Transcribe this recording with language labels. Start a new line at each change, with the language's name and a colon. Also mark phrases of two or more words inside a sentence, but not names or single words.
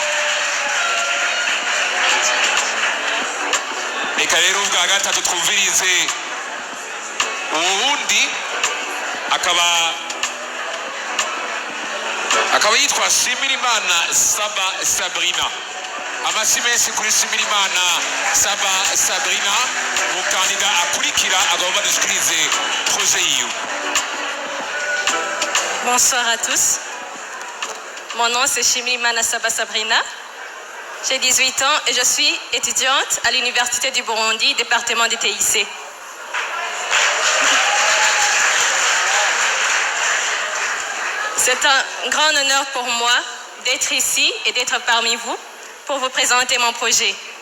Rundi: Reka rero ubwa gatatu twumvirize uwundi akaba yitwa Shimirimana Sabrina. Amashyi menshi kuri Shimirimana Sabrina, umukandida akurikira agomba dushikirize projet yiwe.
French: Bonsoir à tous. Mon nom c'est Shimirimana Sabrina. J'ai 18 ans et je suis étudiante à l'Université du Burundi, département du TIC. C'est un grand honneur pour moi d'être ici et d'être parmi vous pour vous présenter mon projet.